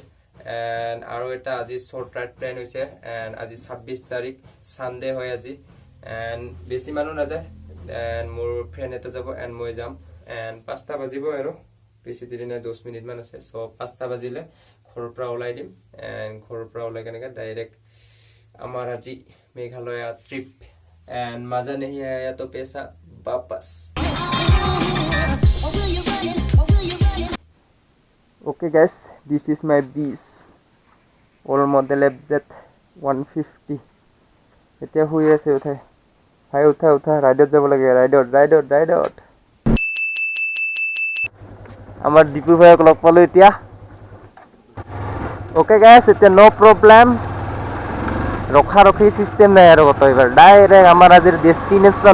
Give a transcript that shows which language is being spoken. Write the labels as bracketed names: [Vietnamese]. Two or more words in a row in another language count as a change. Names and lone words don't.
[Assamese] And আৰু এটা আজি [English] short ride plan [Assamese] হৈছে and আজি 26 তাৰিখ Sunday হয় আজি and বেছি মানুহ নাযায় and মোৰ ফ্ৰেণ্ড এটা যাব and মই যাম and 5টা বাজিব আৰু বেছি দেৰি নাই 10 মিনিট মান আছে so 5টা বাজিলে ঘৰৰ পৰা ওলাই দিম and ঘৰৰ পৰা ওলাই কেনেকৈ ডাইৰেক্ট আমাৰ আজি মেঘালয়া ট্ৰিপ and [Hindi] मजा नहीं आया तो पैसा वापस। [English] Okay guys, this is my beast, all model FZ150. [Assamese] এতিয়া শুই আছে, উঠাই ভাই, উঠা ৰাইডত যাব লাগে, ৰাইডত। আমাৰ দীপু ভাইক লগ পালো এতিয়া। [English] okay guys, [Assamese] এতিয়া [English] no problem, [Assamese] ৰখি চিষ্টেম নাই আৰু কত এবাৰ ডাইৰেক্ট আমাৰ আজিৰ ডেষ্টিনেশ্যন।